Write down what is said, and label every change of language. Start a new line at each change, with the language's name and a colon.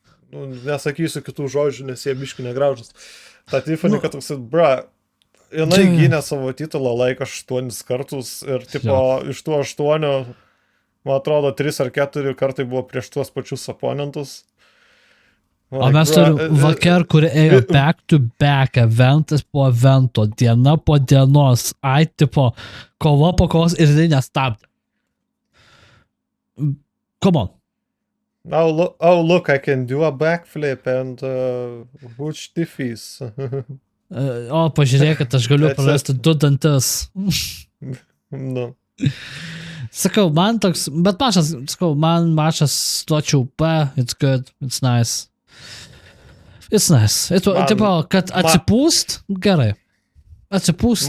Lithuanian: Nesakysiu kitų žodžių, nes jie biški negraužas. Ta Tiffany, kad toks, jinai gynė savo titulą laiką 8 kartus ir tipo iš tų 8, man atrodo, 3 ar 4 kartai buvo prieš tuos pačius oponentus. O mes turim Vaker, kuri ėjo
English: back to back,
Lithuanian: eventas po evento, diena po dienos, tipo, kova po kovos ir tai nestabdė.
English: Come on. Oh, look, I can do a backflip and huge diffys.
Lithuanian: Pažiūrėk, kad aš galiu prarasti 2 dantis.
English: No.
Lithuanian: Sakau, man toks, bet man mačas duočiau P,
English: it's good, it's nice. It's nice.
Lithuanian: Tipo, kad atsipūst, gerai. Atsipūst,